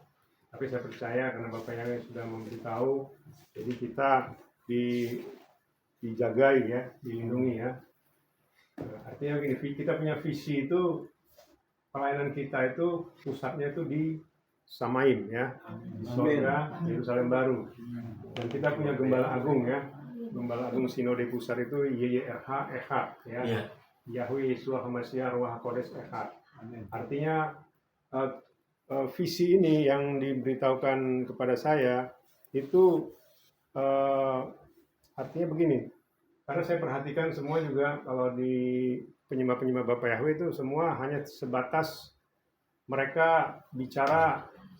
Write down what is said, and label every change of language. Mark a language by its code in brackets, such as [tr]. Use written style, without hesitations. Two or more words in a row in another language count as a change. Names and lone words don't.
[id] Tapi saya percaya karena Bapak yang sudah memberitahu, jadi kita dijagai ya, dilindungi ya. Artinya begini, kita punya visi itu, pelayanan kita itu pusatnya itu di Samaim ya, di surga Yerusalem baru. Dan kita punya gembala agung ya, gembala agung sinode pusat itu YYRH Echad ya, [he] יהוה ישוע המשיח רוח הקודש אחד. [id] Artinya visi ini yang diberitahukan kepada saya itu artinya begini, karena saya perhatikan semua juga kalau di penyembah-penyembah Bapak Yahweh itu semua hanya sebatas mereka bicara